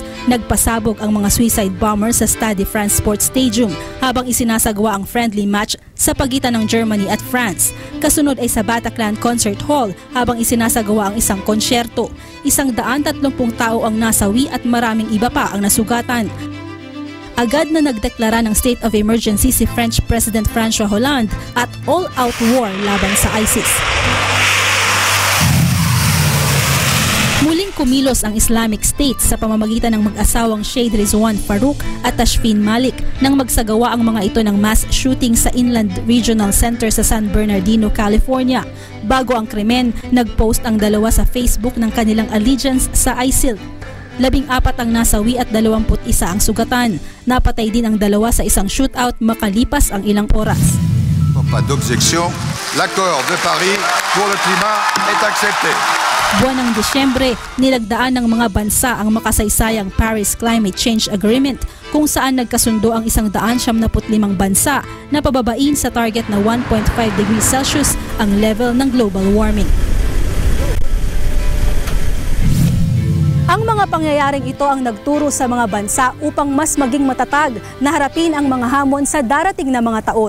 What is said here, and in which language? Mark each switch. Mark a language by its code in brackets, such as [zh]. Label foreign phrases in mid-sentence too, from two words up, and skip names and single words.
[tl] Nagpasabog ang mga [en] suicide bombers [tl] sa Stade de France Sports Stadium habang isinasagawa ang [en] friendly match [tl] sa pagitan ng Germany at France. Kasunod ay sa Bataclan Concert Hall habang isinasagawa ang isang konsyerto. 130 tao ang nasawi at maraming iba pa ang nasugatan. Agad na nagdeklara ng [en] state of emergency [tl] si [en] French President [tl] François Hollande at [en] all-out war [tl] laban sa ISIS. Muling kumilos ang Islamic State sa pamamagitan ng mag-asawang Shade Rizwan Farouk at Tashfin Malik nang magsagawa ang mga ito ng [en] mass shooting [tl] sa Inland Regional Center sa San Bernardino, California. Bago ang krimen, nag-post ang dalawa sa Facebook ng kanilang allegiance sa ISIL. 14 ang nasawi at 21 ang sugatan. Napatay din ang dalawa sa isang shootout makalipas ang ilang oras. [fr] Pas d'objection, l'accord de Paris pour le climat est accepté. [tl] Buwan ng Disyembre, nilagdaan ng mga bansa ang makasaysayang Paris Climate Change Agreement kung saan nagkasundo ang 175 bansa na pababain sa target na 1.5 [en] degrees Celsius [tl] ang level ng [en] global warming. [tl] Ang mga pangyayaring ito ang nagturo sa mga bansa upang mas maging matatag na harapin ang mga hamon sa darating na mga taon.